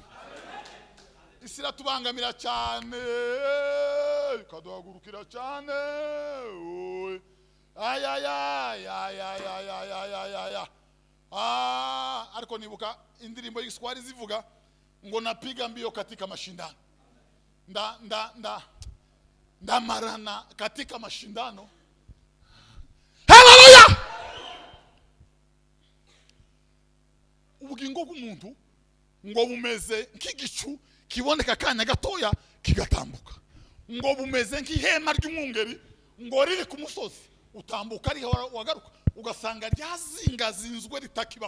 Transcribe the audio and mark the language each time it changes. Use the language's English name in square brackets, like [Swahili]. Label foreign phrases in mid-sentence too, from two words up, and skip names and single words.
[Kinyarwanda] Isira tubangamira cyane kaduhagurukira cyane ariko nibuka indirimbo y'Igiswahili zivuga ngo [Swahili] napiga mbio katika mashindano ndamarana katika mashindano. [Kinyarwanda] Haleluya! Ubugingo bw'umuntu ngo bumeze nk'igicu kiboneka kanya gatoya kigatambuka. Ngo bumeze nk'ihema ry'umwungeri ngo riri ku musozi utambuka ari wagaruka ugasanga ryazingazinzwe ritakibaho.